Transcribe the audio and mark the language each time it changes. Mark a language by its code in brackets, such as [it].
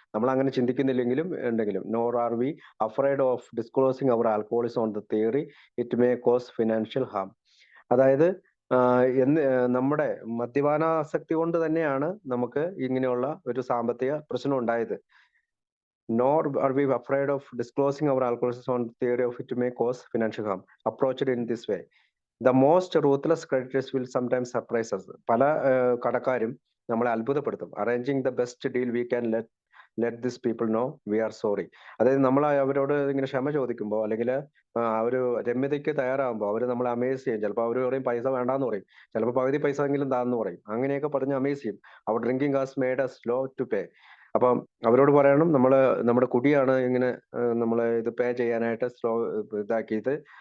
[ml] നമ്മൾ അങ്ങനെ ചിന്തിക്കുന്നില്ലെങ്കിലും ഉണ്ടെങ്കിലും. [en] Nor are we afraid of disclosing our alcoholism on the theory it may cause financial harm. [ml] അതായത് നമ്മുടെ മദ്യപാനാസക്തി കൊണ്ട് തന്നെയാണ് നമുക്ക് ഇങ്ങനെയുള്ള ഒരു സാമ്പത്തിക പ്രശ്നം ഉണ്ടായത്. [en] Nor are we afraid of disclosing our alcoholism on the theory of it may cause financial harm. Approached in this way, the most ruthless creditors will sometimes surprise us. [ml] പല കടക്കാരും നമ്മളെ അത്ഭുതപ്പെടുത്തും. [en] Arranging the best deal we can let these people know we are sorry. [ml] അതായത് നമ്മൾ അവരോട് ഇങ്ങനെ ക്ഷമ ചോദിക്കുമ്പോൾ അല്ലെങ്കിൽ ഒരു രമ്യതയ്ക്ക് തയ്യാറാകുമ്പോൾ അവർ നമ്മളെ അമേസ് ചെയ്യും. ചിലപ്പോൾ അവർ പറയും പൈസ വേണ്ടാന്ന് പറയും, ചിലപ്പോൾ പകുതി പൈസ എങ്കിലും താന്ന് പറയും. അങ്ങനെയൊക്കെ പറഞ്ഞ് അമേസ് ചെയ്യും. [en] Our drinking has made us slow to pay. [ml] അപ്പം അവരോട് പറയണം നമ്മുടെ കുടിയാണ് ഇങ്ങനെ നമ്മളെ ഇത് പേ ചെയ്യാനായിട്ട് ഇതാക്കിയത്.